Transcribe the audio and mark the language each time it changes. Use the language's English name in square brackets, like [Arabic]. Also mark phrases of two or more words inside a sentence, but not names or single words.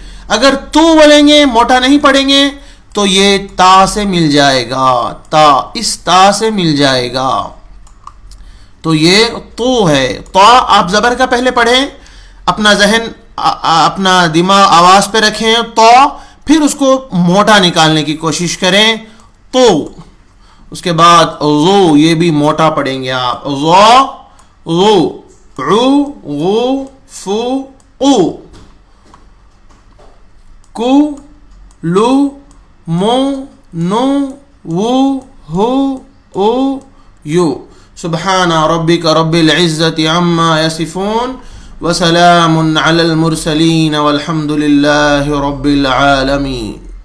[Urdu] اگر تو بولیں گے موٹا نہیں پڑھیں گے تو یہ تا سے مل جائے گا, تا اس تا سے مل جائے گا, تو یہ تو ہے. تو آپ زبر کا پہلے پڑھیں, اپنا ذہن اپنا دماغ آواز پہ رکھیں, تو پھر اس کو موٹا نکالنے کی کوشش کریں, تو اس کے بعد غو یہ بھی موٹا پڑھیں گے آپ, غو, غو, عو, غو, فو, او, کو, لو, مو, نو, وو, ہو, او, یو. [Arabic] سبحان ربک رب العزت عما یصفون وسلام علی المرسلین والحمد للہ رب العالمین.